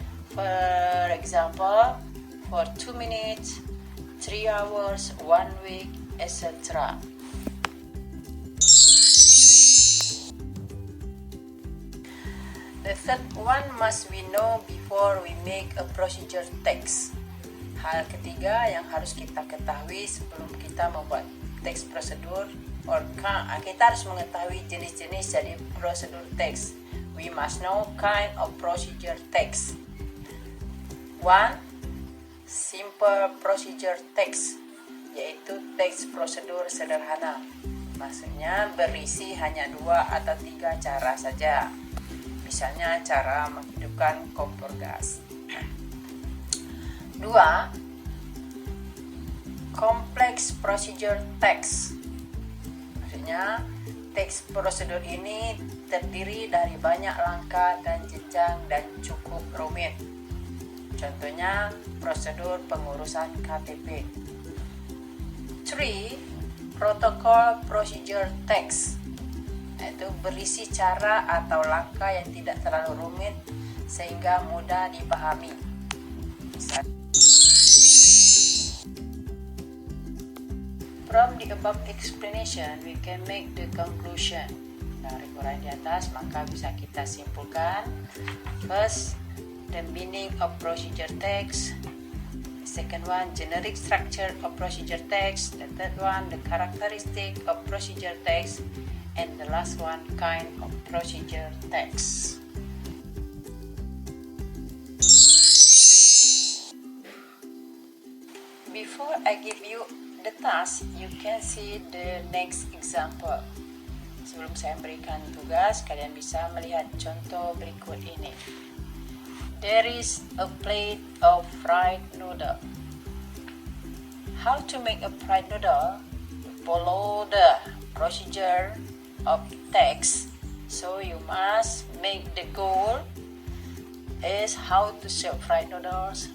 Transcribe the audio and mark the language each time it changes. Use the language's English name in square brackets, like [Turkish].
[English] For example, for 2 minutes, 3 hours, 1 week, etc. The third one must we know before we make a procedure text. [Indonesian] Hal ketiga yang harus kita ketahui sebelum kita membuat teks prosedur, kita harus mengetahui jenis-jenis dari prosedur teks. [English] We must know kind of procedure text. [Indonesian] 1. Simple procedure text, yaitu teks prosedur sederhana. Maksudnya berisi hanya 2 atau 3 cara saja. Misalnya cara menghidupkan kompor gas. 2. [English] Complex procedure text. [Indonesian] Maksudnya teks prosedur ini terdiri dari banyak langkah dan jenjang dan cukup rumit. Contohnya prosedur pengurusan KTP. 3. Protocol procedure text, yaitu berisi cara atau langkah yang tidak terlalu rumit sehingga mudah dipahami. [English] From the above explanation, we can make the conclusion. [Indonesian] Dari uraian di atas, maka bisa kita simpulkan. [English] First, the meaning of procedure text. Second one, generic structure of procedure text. The third one, the characteristic of procedure text. And the last one, kind of procedure text. Before I give you the task, you can see the next example. Sebelum saya berikan tugas, kalian bisa melihat contoh berikut ini. There is a plate of fried noodle. How to make a fried noodle? Follow the procedure of text. So you must make the goal is how to serve fried noodles.